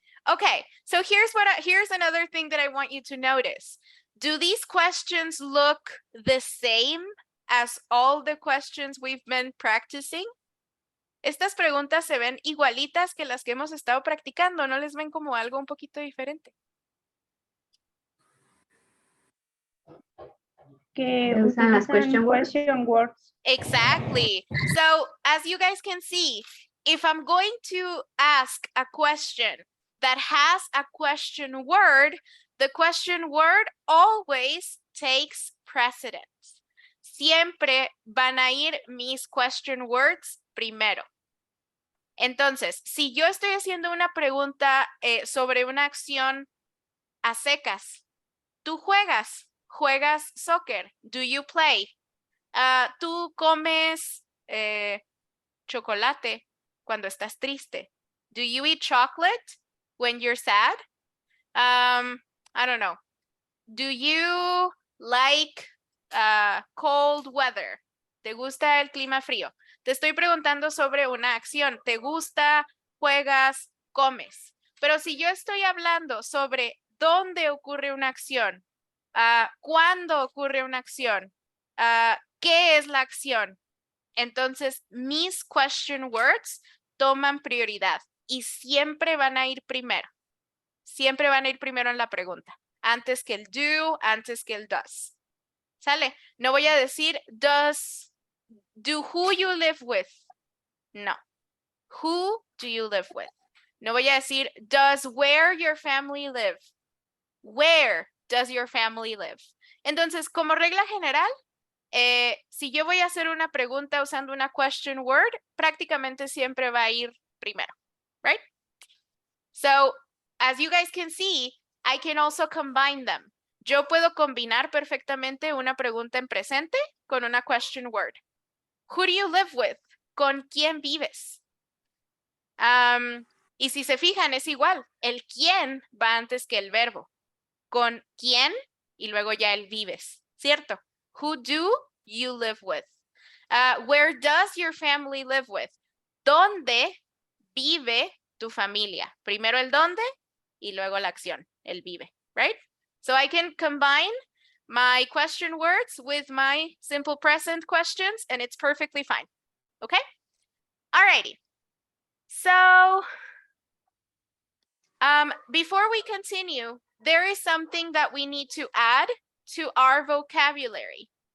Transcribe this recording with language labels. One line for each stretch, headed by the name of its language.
English: Okay, so here's another thing that I want you to notice. Do these questions look the same as all the questions we've been practicing?
Spanish: Estas preguntas se ven igualitas que las que hemos estado practicando, ¿no les ven como algo un poquito diferente? Que usan las utilizan
English: question words. Exactly. So as you guys can see, if I'm going to ask a question that has a question word, the question word always takes precedence.
Spanish: Siempre van a ir mis question words primero. Entonces, si yo estoy haciendo una pregunta sobre una acción a secas, ¿tú juegas soccer?
English: Do you play?
Spanish: ¿Tú comes chocolate cuando estás triste?
English: Do you eat chocolate when you're sad? I don't know. Do you like cold weather?
Spanish: ¿Te gusta el clima frío? Te estoy preguntando sobre una acción. ¿Te gusta, juegas, comes? Pero si yo estoy hablando sobre dónde ocurre una acción, cuándo ocurre una acción, qué es la acción, entonces mis question words toman prioridad y siempre van a ir primero. Siempre van a ir primero en la pregunta, antes que el do, antes que el does. ¿Sale? No voy a decir
English: do who you live with. No. Who do you live with?
Spanish: No voy a decir
English: does where your family live. Where does your family live?
Spanish: Entonces, como regla general, si yo voy a hacer una pregunta usando una question word, prácticamente siempre va a ir primero,
English: right? So, as you guys can see, I can also combine them.
Spanish: Yo puedo combinar perfectamente una pregunta en presente con una question word.
English: Who do you live with?
Spanish: ¿Con quién vives? Y si se fijan, es igual. El quién va antes que el verbo. Con quién y luego ya el vives, ¿cierto?
English: Who do you live with? Where does your family live with?
Spanish: ¿Dónde vive tu familia? Primero el dónde y luego la acción, el vive,
English: right? So I can combine my question words with my simple present questions and it's perfectly fine, okay? Alrighty. So, before we continue, there is something that we need to add to our vocabulary.